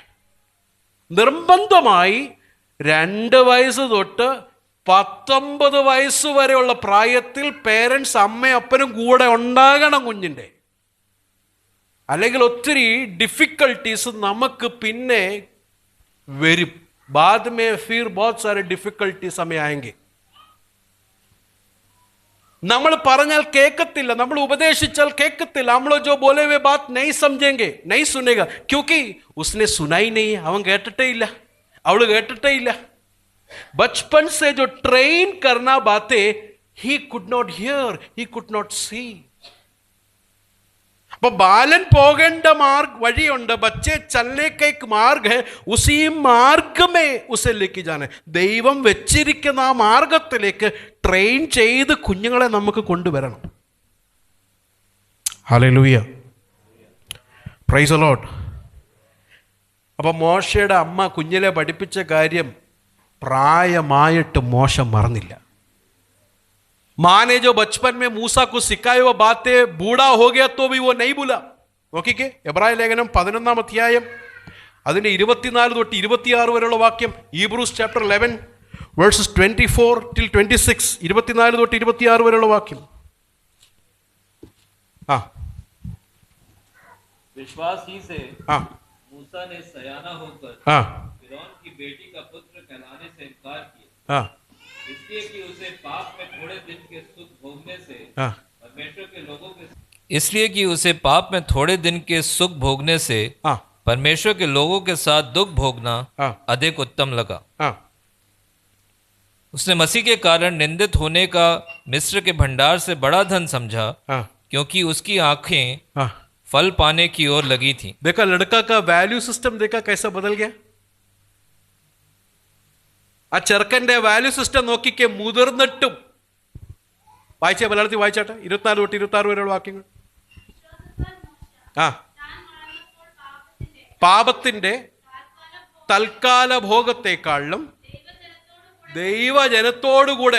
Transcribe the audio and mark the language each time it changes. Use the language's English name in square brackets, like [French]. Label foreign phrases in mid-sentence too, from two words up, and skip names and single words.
[Malayalam] നിർബന്ധമായി 2 വയസ്സ് തൊട്ട് 19 വയസ്സ് വരെയുള്ള പ്രായത്തിൽ പേരൻസ് അമ്മയും അപ്പനും കൂടെ ഉണ്ടാകണം കുഞ്ഞിൻ്റെ. അല്ലെങ്കിൽ ഒത്തിരി ഡിഫിക്കൽട്ടീസ് നമുക്ക് പിന്നെ വരും. [Hindi] बाद में फिर बहुत सारे डिफिकल्टीज हमें आएंगे. [Malayalam] നമ്മൾ പറഞ്ഞാൽ കേൾക്കത്തില്ല, നമ്മൾ ഉപദേശിച്ചാൽ കേൾക്കത്തില്ല. [Hindi] നമ്മൾ जो बोले हुए बात नहीं समझेंगे, नहीं सुनेगा, क्योंकि उसने सुना ही नहीं. [Malayalam] അവൻ കേട്ടിട്ടേ ഇല്ല, അവൾ കേട്ടിട്ടേ ഇല്ല. [Hindi] बचपन से जो ट्रेन करना बातें [English] he could not hear, he could not see. [Malayalam] അപ്പോൾ ബാലൻ പോകേണ്ട വഴിയുണ്ട്. [Hindi] बच्चे चलने का एक मार्ग है, उसी मार्ग में उसे लेके जाना है. [Malayalam] ദൈവം വെച്ചിരിക്കുന്ന ആ മാർഗത്തിലേക്ക് ട്രെയിൻ ചെയ്ത് കുഞ്ഞുങ്ങളെ നമുക്ക് കൊണ്ടുവരണം. ഹല്ലേലൂയ, [English] praise the lord. [Malayalam] അപ്പോൾ മോശയുടെ അമ്മ കുഞ്ഞിലെ പഠിപ്പിച്ച കാര്യം പ്രായമായിട്ട് മോശ മറന്നില്ല. [Hindi] माँ ने जो बचपन में मूसा को सिखाई वो बातें बूढ़ा हो गया तो भी वो नहीं भूला. [Malayalam] നോക്കിക്കേ, എബ്രായ ലേഖനം 11 അധ്യായം അതിൻ്റെ 24 തൊട്ട് 26 വരെയുള്ള വാക്യം. [English] Hebrews chapter 11 verses 24 till 26, 24 [Malayalam] തൊട്ട് 26 വരെയുള്ള വാക്യം. [Hindi] विश्वास ही से मूसा ने सयाना होकर फिरौन की बेटी का पुत्र कहलाने से इनकार किया, इसलिए कि उसे पाप में थोड़े दिन के सुख भोगने से परमेश्वर के लोगों के परमेश्वर के लोगों के साथ दुख भोगना अधिक उत्तम लगा. उसने मसीह के कारण निंदित होने का मिस्र के भंडार से बड़ा धन समझा, क्योंकि उसकी आंखें फल पाने की ओर लगी थी. देखा लड़का का [English] value system, [Hindi] देखा कैसा बदल गया. [Malayalam] ആ ചെറുക്കൻ്റെ [English] value system [Malayalam] നോക്കിക്കേ. മുതിർന്നിട്ടും വായിച്ചേ, മലയാളത്തിൽ വായിച്ചാട്ടെ, 24 തൊട്ട് 26 വരെയുള്ള വാക്യങ്ങൾ. ആ, പാപത്തിന്റെ തൽക്കാല ഭോഗത്തെക്കാളിലും ദൈവജനത്തോടുകൂടെ.